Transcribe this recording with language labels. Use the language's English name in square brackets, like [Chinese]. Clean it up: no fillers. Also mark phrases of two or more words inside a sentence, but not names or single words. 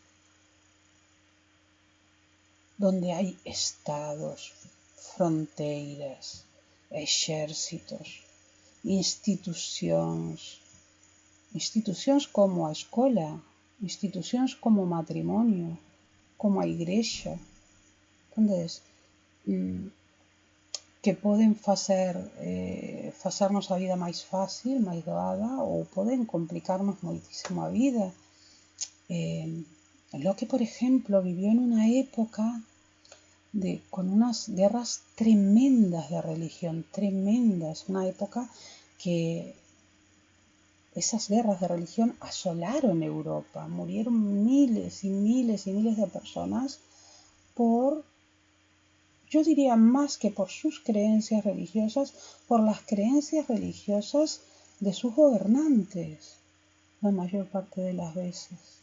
[Galician] Donde hai estados, fronteiras, exércitos, institucións como a escola, institucións como o matrimonio, como a igrexa, entendedes? Que poden facernos a vida máis fácil, máis doada, ou poden complicarnos moitísimo a vida. [Spanish] Locke, por ejemplo, vivió en una época con unas guerras tremendas de religión, tremendas, una época que esas guerras de religión asolaron Europa, murieron miles y miles y miles de personas yo diría más que por sus creencias religiosas, por las creencias religiosas de sus gobernantes, la mayor parte de las veces.